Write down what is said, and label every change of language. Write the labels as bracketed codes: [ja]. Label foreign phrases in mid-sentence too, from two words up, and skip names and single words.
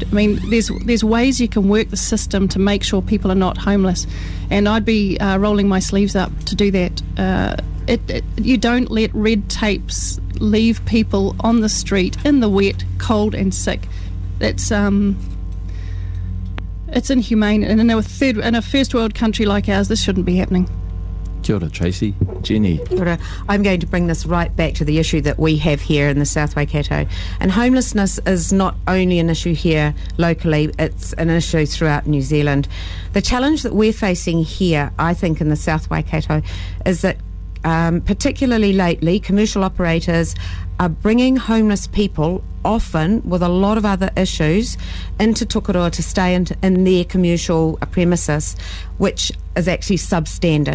[en] I mean, there's ways you can work the system to make sure people are not homeless, and I'd be rolling my sleeves up to do that. You don't let red tapes leave people on the street in the wet, cold and sick. That's It's inhumane, and in a first world country like ours, this shouldn't be happening. [mi] Kia ora, Tracy. Jenny. [en] I'm going to bring this right back to the issue that we have here in the South Waikato. And homelessness is not only an issue here locally, it's an issue throughout New Zealand. The challenge that we're facing here, I think, in the South Waikato is that particularly lately, commercial operators are bringing homeless people, often with a lot of other issues, into Tukuroa to stay in their commercial premises, which is actually substandard.